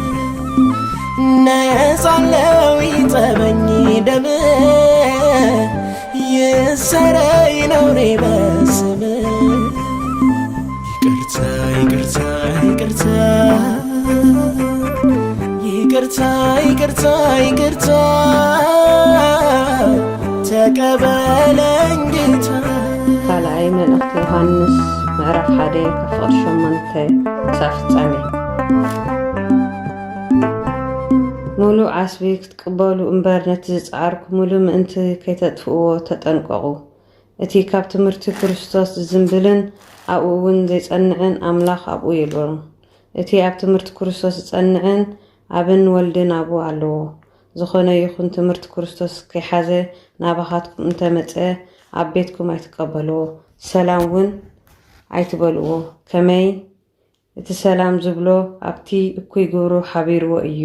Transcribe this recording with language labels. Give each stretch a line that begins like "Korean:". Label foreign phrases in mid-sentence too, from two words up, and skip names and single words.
Amharic: ነጻለሁ ይጠበኝ ደም ይሰረይ ነውሬ በስምህ ይቅርታ ይቅርታ ይቅርታ ይቅርታ ይቅርታ ይቅርታ ተቀበለኝ ጌታ።
Tigrinya: ካልኣይ መልእኽቲ ዮሃንስ ምዕራፍ 1 ካብ 8 ክሳብ ፍጻሜ። ሙሉእ ዓስቢ ክትቅበሉ እምበር ነቲ ዝፀዓርኩ ሙሉእ ምእንቲ ከይተጥፍእዎ ተጠንቀቑ። እቲ ካብ ትምህርቲ ክርስቶስ ዝዝንብልን ኣብኡ እውን ዘይጸንዕን ኣምላኽ ኣብኡ የልበሩ። እቲ ኣብ ትምህርቲ ክርስቶስ ዝጸንዕን ኣብን ወልድን ኣብኡ ኣለዎ። ዝኾነ ይኹን ትምህርቲ ክርስቶስ ከይሓዘ ናባኻትኩም እንተመፀ ኣብ ቤትኩም ኣይትቀበልዎ፣ ሰላም እውን ኣይትበልዎ። ከመይ እቲ ሰላም ዝብሎ ኣብቲ እኩይ ግብሩ ሓቢርዎ እዩ።